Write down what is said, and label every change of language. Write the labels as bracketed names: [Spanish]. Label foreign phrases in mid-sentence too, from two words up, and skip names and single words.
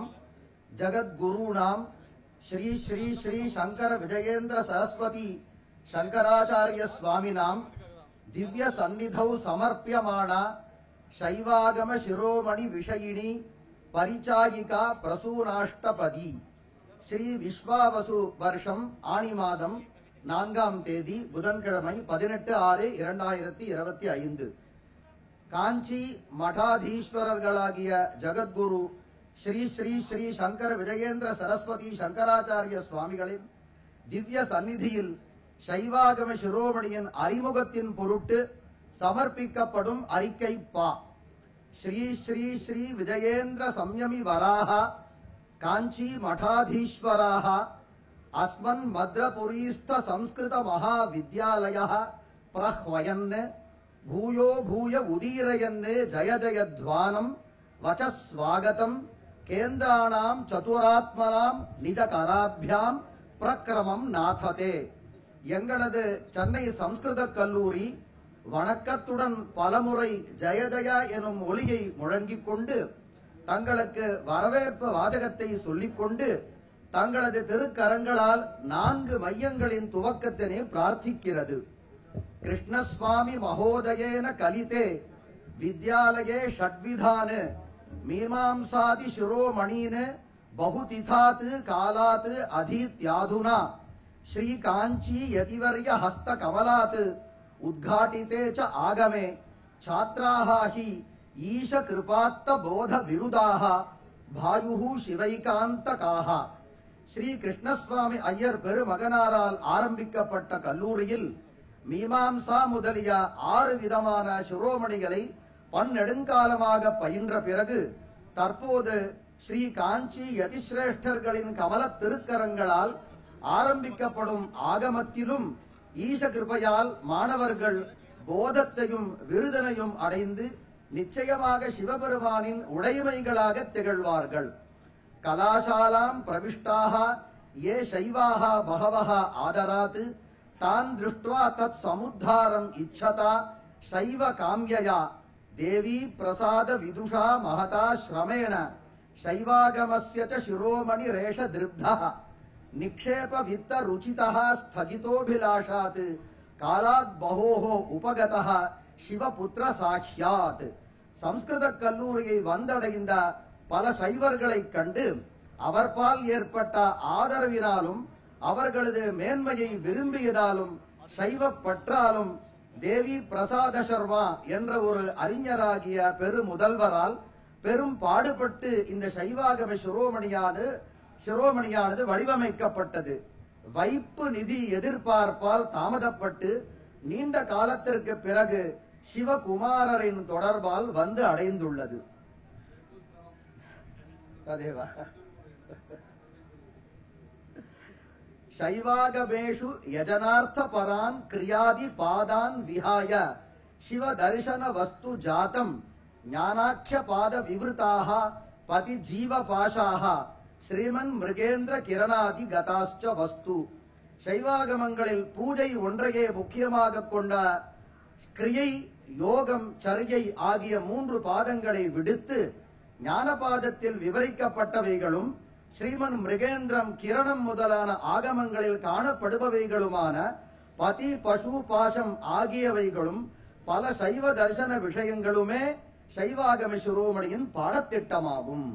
[Sanskrit] जगद्गुरूणां श्री श्री श्री शंकर विजयेन्द्र सरस्वती शंकराचार्य स्वामिनां दिव्य सन्निधौ समर्प्यमाणा शैवागम शिरोमणि विषयिणी परिचायिका प्रसूनाष्टपदी श्री विश्वावसु [Tamil] வருஷம் ஆனி மாதம் 4ஆம் தேதி புதன்கிழமை 18/6/2025 காஞ்சி மடாதீஸ்வரர்களாகிய ஜகத்குரு ஸ்ரீ ஸ்ரீ ஸ்ரீ சங்கர விஜயேந்திர சரஸ்வதி சங்கராச்சாரிய சுவாமிகளின் திவ்ய சந்நிதியில் शैवागम शिरोमणिயின் அறிமுகத்தின் பொருட்டு சமர்ப்பிக்கப்படும் அறிக்கை பா [Sanskrit] श्री श्री श्री विजयेन्द्र संयमी वराह कांची मठाधीश्वराः अस्मन् मद्रपुरीस्थ संस्कृत महाविद्यालयः प्रह्वयन् भूयो भूय उदीरयन् जय जय ध्वानं वचः स्वागतं केन्द्राणां चतुरात्मनां निज कराभ्यां प्रक्रमं नाथते। [Tamil] எங்களது சென்னை சம்ஸ்கிருத கல்லூரி வணக்கத்துடன் பலமுறை ஜெய ஜெய எனும் ஒலியை முழங்கிக் கொண்டு தங்களுக்கு வரவேற்பு வாசகத்தை சொல்லிக்கொண்டு தங்களது திருக்கரங்களால் 4 மையங்களின் துவக்கத்தினை பிரார்த்திக்கிறது। [Sanskrit] कृष्णस्वामि महोदयेन कलिते विद्यालये षड्विधान मीमांसादि शिरोमणीन् बहुतिथात् कालात् अधीत्याधुना श्री कांची यतिवर्य हस्त कमलात् उद्घाटिते च आगमे छात्राः हि ईश कृपात्त बोध विरुदाः भायुः शिवैकान्तकाः। [Tamil] श्री कृष्णस्वामी अय्यर பெருமகனாரால் ஆரம்பிக்கப்பட்ட கல்லூரியில் மீமாம்சா முதலிய 6 விதமான சிரோமணிகளை பன்னெடுங்காலமாக பயின்ற பிறகு தற்போது ஸ்ரீ காஞ்சி யதிஸ்ரேஷ்டர்களின் கமல திருக்கரங்களால் ஆரம்பிக்கப்படும் ஆகமத்திலும் ஈச கிருபையால் மாணவர்கள் போதத்தையும் விருதனையும் அடைந்து நிச்சயமாக சிவபெருமானின் உடைமைகளாக திகழ்வார்கள்। [Sanskrit] कलाशालां प्रविष्टाः ये शैवाः बहवः आदरात् तान् दृष्ट्वा तत् समुद्धारम् इच्छता शैव काम्यया देवी प्रसाद विदुषा महता श्रमेण शैवागमस्य च शिरोमणि रेष दृब्धः निक्षेप वित्त रुचितः स्थगितोभिलाषात् कालात् बहोः उपगतः शिवपुत्र साक्ष्यात्। [Tamil] संस्कृत கல்லூரியை வந்தடைந்த பல சைவர்களைக் கண்டு அவர்பால் ஏற்பட்ட ஆதரவினாலும் அவர்களது மேன்மையை விரும்பியதாலும் சைவ பற்றாலும் தேவி பிரசாத சர்மா என்ற ஒரு அறிஞராகிய பெருமுதல்வரால் பெரும் பாடுபட்டு இந்த சைவாகம சிரோமணியானது வடிவமைக்கப்பட்டது। வைப்பு நிதி எதிர்பார்ப்பால் தாமதப்பட்டு நீண்ட காலத்திற்கு பிறகு சிவகுமாரரின் தொடர்பால் வந்து அடைந்துள்ளது। [Sanskrit] शैवागमेषु यजनार्थ परान् क्रियादि पादान् विहाय शिव दर्शन वस्तु जातम् ज्ञानाख्य पाद विवृताः पति जीव पाशाः श्रीमन् मृगेन्द्र किरणादि गताश्च वस्तु। [Tamil] शैवागमங்களில் பூஜை ஒன்றையே முக்கியமாக கொண்ட கிரியை யோகம் சர்யை ஆகிய 3 பாதங்களை விடுத்து ஞானபாதத்தில் விவரிக்கப்பட்டவைகளும் श्रीमन् மிருகேந்திரம் கிரணம் முதலான ஆகமங்களில் காணப்படுபவைகளுமான பதி பசு பாசம் ஆகியவைகளும் பல சைவ தர்சன விஷயங்களுமே சைவாகம சிரோமணியின் பாடத்திட்டமாகும்.